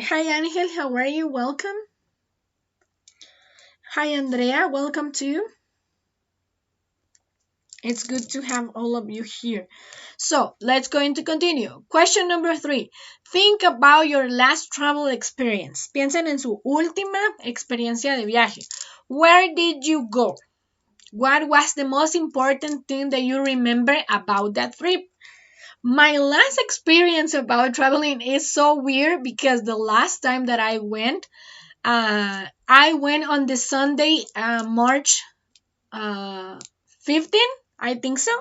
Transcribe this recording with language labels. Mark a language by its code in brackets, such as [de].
[en] Hi, Angel. How are you? Welcome. Hi, Andrea. Welcome too. It's good to have all of you here. So let's going to continue. Question number 3. Think about your last travel experience. [es] Piensen en su última experiencia de viaje. [en] Where did you go? What was the most important thing that you remember about that trip? My last experience about traveling is so weird because the last time that I went on the Sunday, March 15, I think so.